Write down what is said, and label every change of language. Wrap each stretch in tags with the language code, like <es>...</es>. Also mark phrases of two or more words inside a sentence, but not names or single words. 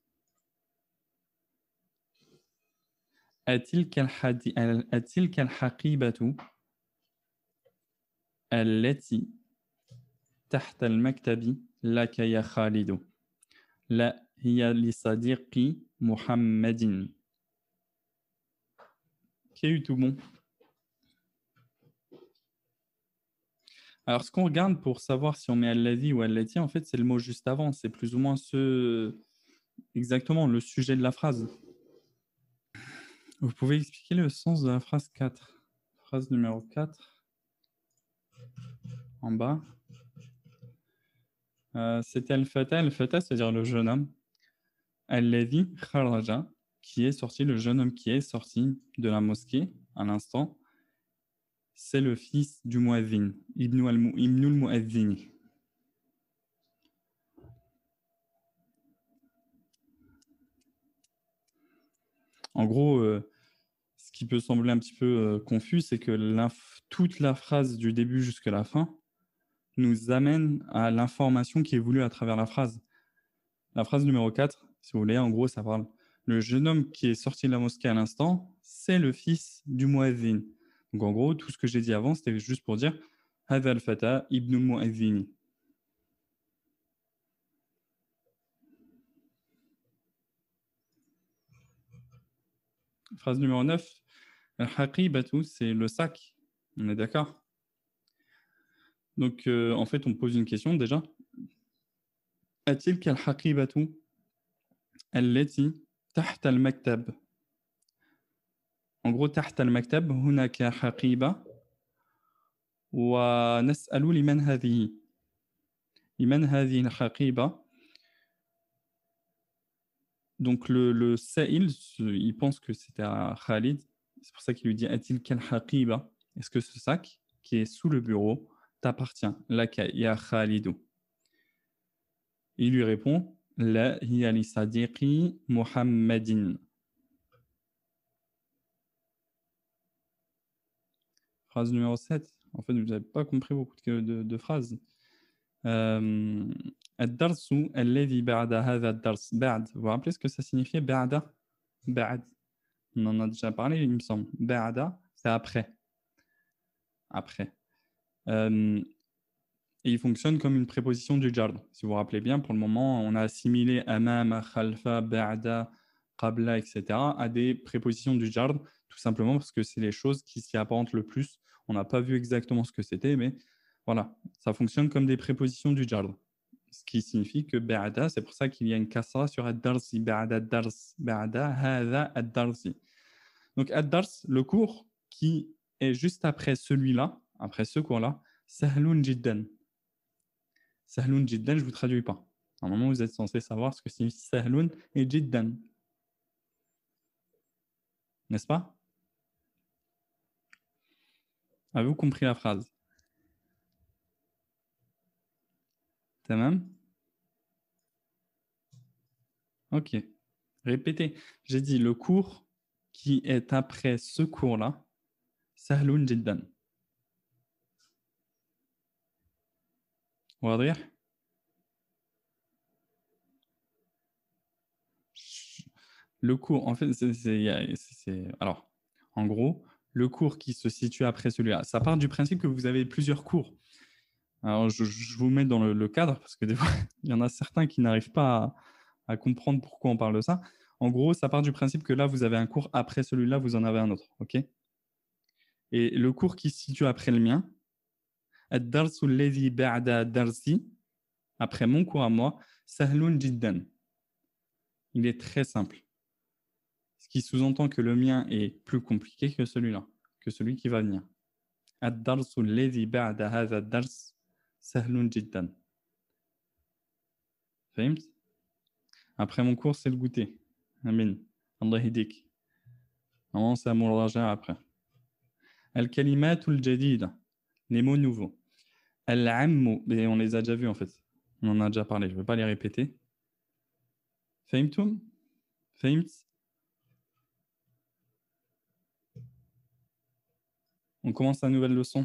<ar>أتلك الحقيبة التي تحت المكتب لك يا خالد؟ لا، هي لصديقي محمد.</ar> <fr>Qui a eu tout bon? Alors, ce qu'on regarde pour savoir si on met al-ladhi ou al-lati, en fait, c'est le mot juste avant. C'est plus ou moins exactement le sujet de la phrase. Vous pouvez expliquer le sens de la phrase 4. Phrase numéro 4. En bas. C'était al-fata. Al-fata, c'est-à-dire le jeune homme.</fr> <ar>الذي خرج,</ar> <fr>qui est sorti, le jeune homme qui est sorti de la mosquée à l'instant. C'est le fils du muadhin,</fr> <ar>ابن المؤذن.</ar> <fr>En gros, ce qui peut sembler un petit peu confus, c'est que toute la phrase du début jusqu'à la fin nous amène à l'information qui est voulue à travers la phrase. La phrase numéro 4, si vous voulez, en gros, ça parle. Le jeune homme qui est sorti de la mosquée à l'instant, c'est le fils du muadhin. Donc en gros, tout ce que j'ai dit avant, c'était juste pour dire</fr> <ar>هذا الفتى ابن المؤذن.</ar> <fr>Phrase numéro 9. Al-haqibatu, c'est le sac. On est d'accord? Donc, en fait, on pose une question déjà.</fr> <ar>A-t-il الحقيبة التي تحت المكتب? En gros, تحت المكتب هناك حقيبة ونسأل لمن هذه. لمن هذه الحقيبة.</ar> <fr>Donc, le sa'il, il pense que c'était à Khalid. C'est pour ça qu'il lui dit A-t-il al-haqiba? Est-ce que ce sac qui est sous le bureau t'appartient?</fr> <ar>لك يا خالد.</ar> <fr>Il lui répond</fr> <ar>لا هي لصديقي محمد.</ar> <fr>Phrase numéro 7. En fait, vous n'avez pas compris beaucoup de phrases.</fr> <ar>الدرس الذي بعد هذا الدرس. بعد.</ar> <fr>Vous vous rappelez ce que ça signifiait ba'da? Ba'd. On en a déjà parlé, il me semble. Ba'da, c'est après. Après. Et il fonctionne comme une préposition du jar. Si vous vous rappelez bien, pour le moment, on a assimilé</fr> <ar>أمام، خلف، بعد، قبل,</ar> <fr>etc. à des prépositions du jar, tout simplement parce que c'est les choses qui s'y apparentent le plus. On n'a pas vu exactement ce que c'était, mais voilà, ça fonctionne comme des prépositions du jar. Ce qui signifie que ba'da, c'est pour ça qu'il y a une kasra sur</fr> <ar>الدرس، بعد الدرس, بعد هذا الدرس.</ar> <fr>Donc ad-dars, le cours qui est juste après celui-là, après ce cours-là,</fr> <ar>سهل جدا. سهل جدا,</ar> <fr>je ne vous traduis pas. Normalement, vous êtes censé savoir ce que signifie sahlun et jiddan. N'est-ce pas? Avez-vous compris la phrase? Tamam? Ok. Répétez. J'ai dit le cours qui est après ce cours-là, sahlun jiddan. واضح؟ Le cours, en fait, alors, en gros, le cours qui se situe après celui-là, ça part du principe que vous avez plusieurs cours. Alors, je vous mets dans le cadre, parce que des fois, il y en a certains qui n'arrivent pas à comprendre pourquoi on parle de ça. En gros, ça part du principe que là, vous avez un cours, après celui-là, vous en avez un autre. OK? Et le cours qui se situe après le mien,</fr> <ar>الدرس الذي بعد درسي,</ar> <fr>après mon cours à moi,</fr> <ar>سهل جدا.</ar> <fr>Il est très simple. Ce qui sous-entend que le mien est plus compliqué que celui-là, que celui qui va venir.</fr> <ar>الدرس الذي بعد هذا الدرس سهل جدا.</ar> <fr>فهمت? Après mon cours, c'est le goûter.</fr> <ar>آمين. الله يهديك.</ar> <fr>Normalement, c'est à mon raja après.</fr> <ar>الكلمات الجديدة.</ar> <fr>Les mots nouveaux. Al-ammu. Et on les a déjà vus en fait. On en a déjà parlé. Je ne vais pas les répéter.</fr> <ar>فهمتم؟ فهمت?</ar> <fr>On commence la nouvelle leçon.</fr>